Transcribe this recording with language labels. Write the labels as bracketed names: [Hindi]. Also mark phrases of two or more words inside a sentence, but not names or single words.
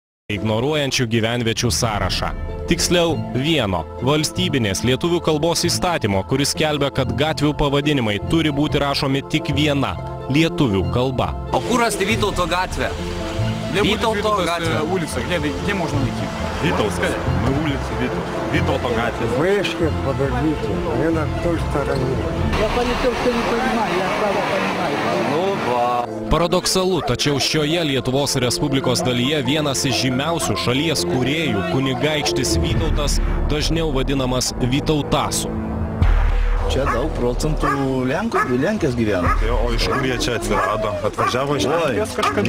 [Lithuanian] ignoruojančių gyvenviečių sąrašą. Tiksliau, vieno valstybinės lietuvių kalbos įstatymo, kuris skelbia, kad gatvių pavadinimai turi būti rašomi tik viena lietuvių kalba. O kur rasti Vytauto gatvę? Vytauto gatvę. [Russian] Улица, где можно найти? Витовская. Мы улица Витовта gatvė. Вышки, подождите, я на той стороне. Я по литовски не понимаю, я право понимаю. [Lithuanian] Nu, va. Paradoksalu, tačiau šioje Lietuvos Respublikos dalyje vienas iš žymiausių šalies kūrėjų, kunigaikštis Vytautas, dažniau vadinamas Vytautasu. Čia daug procentų Lenkijos gyvena. O iš kur jie čia atsirado? Atvažiavo iš Lenkijos kažkada?